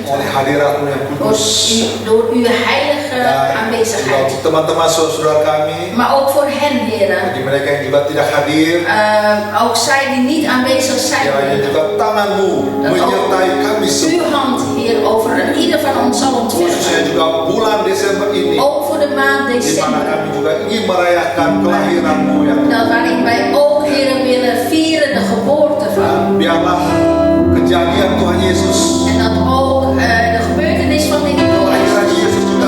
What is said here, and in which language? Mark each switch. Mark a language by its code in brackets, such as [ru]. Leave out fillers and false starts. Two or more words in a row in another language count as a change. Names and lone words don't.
[id] Oleh hadirat-Mu yang kudus. [nl] Door uw heilige [id] Dan juga [nl] aanwezigheid. [id] untuk teman-teman saudara kami. [nl] Maar ook voor hen, Heer. [id] Bagi mereka yang juga tidak hadir. [nl] Ook zij die niet aanwezig zijn, [id] Kiranya [nl] Heer. [id] juga tangan-Mu menyertai kami [nl] Uw [id] semua. [nl] hand, Heer, over ieder van ons zal [id] Khususnya [nl] ontfermen. [id] juga bulan Desember ini. [nl] Ook voor de maand [id] Di mana [nl] december. [id] kami juga ingin merayakan kelahiran-Mu ya Tuhan. [nl] Dat waarin wij ook, Heer, willen vieren de geboorte van. [id] Dan biarlah kejadian Tuhan Yesus, [nl] En dat ook de gebeurtenis van de [id] kelahiran [nl] Heer [id] Yesus